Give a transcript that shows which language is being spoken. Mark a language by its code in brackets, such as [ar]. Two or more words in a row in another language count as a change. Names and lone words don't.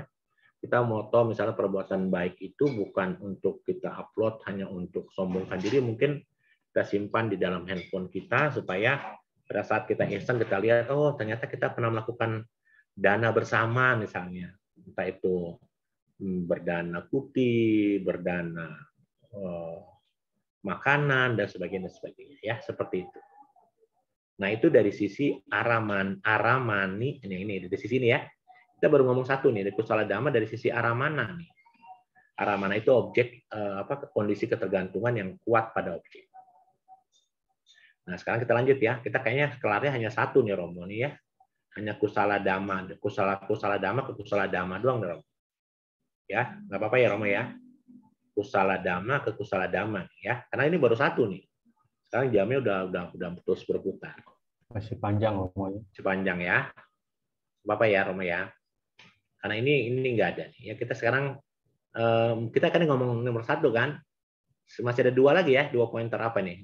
[id] Kita moto misalnya perbuatan baik itu bukan untuk kita upload hanya untuk sombongkan diri, mungkin kita simpan di dalam handphone kita supaya pada saat kita instan kita lihat, oh ternyata kita pernah melakukan dana bersama misalnya, entah itu berdana putih, berdana makanan dan sebagainya ya, seperti itu. Nah itu dari sisi aramani ini dari sisi ini ya. Kita baru ngomong satu nih, dari [pi] kusala dhamma [id] dari sisi aramana nih. Aramana itu objek kondisi ketergantungan yang kuat pada objek. Nah, sekarang kita lanjut ya. Kita kayaknya kelarnya hanya satu nih Romo nih ya. [pi] Hanya kusala dhamma, kusala dhamma ke kusala dhamma [id] doang nih Romo. Ya, nggak apa-apa ya Romo ya. [pi] Kusala dhamma ke kusala dhamma ya. [id] Karena ini baru satu nih. Sekarang jamnya udah terus berputar. Masih panjang Romo. Masih panjang ya. Bapak ya Romo ya. Karena ini nggak ada nih. Ya kita sekarang kita kan ngomong nomor satu kan. Masih ada dua lagi ya, 2 pointer apa nih?